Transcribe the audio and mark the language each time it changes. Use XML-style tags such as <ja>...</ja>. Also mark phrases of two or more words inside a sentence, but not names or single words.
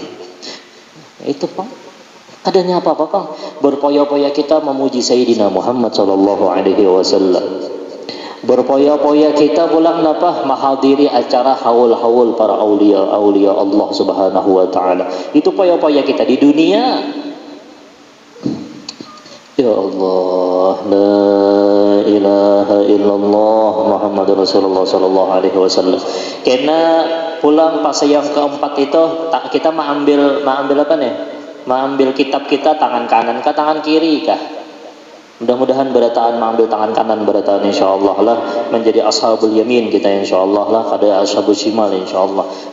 <bjn>Itu Bang. Adanya apa Bang? Berpoya-poya kita memuji Sayyidina Muhammad SAW. Berpoya-poya kita pulang menghadiri acara haul-haul para</bjn> <ar>أولياء الله سبحانه وتعالى.</ar> <bjn>Itu poya-poya kita di dunia.</bjn> <ar>يا الله لا إله إلا الله محمد رسول الله صلى الله عليه وسلم.</ar> <bjn>Kena pulang pas yang keempat itu kita mengambil apa nih? Mengambil kitab kita tangan kanan ke tangan kiri kah? Mudah-mudahan berataan mengambil tangan kanan berataan insyaallah lah menjadi</bjn> <ar>أصحاب اليمين</ar> <bjn>kita insyaallah lah kada</bjn> <ar>أصحاب الشمال</ar> <bjn>insyaallah.</bjn>